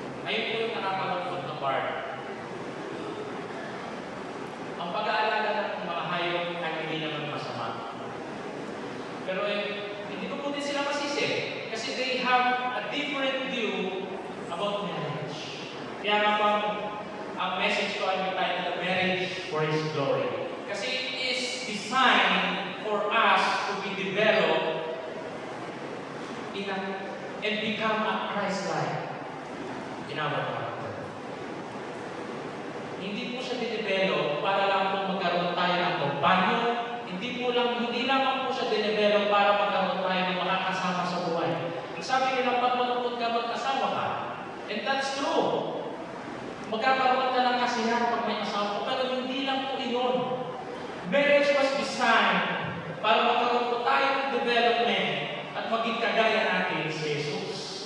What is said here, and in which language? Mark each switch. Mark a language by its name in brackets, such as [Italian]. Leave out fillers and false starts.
[Filipino] Ayun po yung nakakalungkot na part. Ang pag-aalaga ng mga hayop ay hindi naman masama. Pero hindi ko po din sila masisi. Kasi [English] they have a different view about marriage. [Filipino] Kaya nga po, ang message ko ay entitled [English] Marriage for His Glory. [Filipino] Kasi [English] it is designed for us to be developed and become a Christ-like in our character. [Filipino] Hindi po siya dinevelop para lang po magkaroon tayo ng kompanyo. Hindi lang po siya dinevelop para magkaroon tayo ng makakasama sa buhay. Ang sabi nila, pag malungkot ka, mag-asawa ka. [English] And that's true. [Filipino] Magkakaroon ka ng kasiyahan pag may asawa. Pero hindi lang po iyon. [English] Marriage was designed [Filipino] para magkaroon po tayo ng development at maging kagaya natin si Jesus.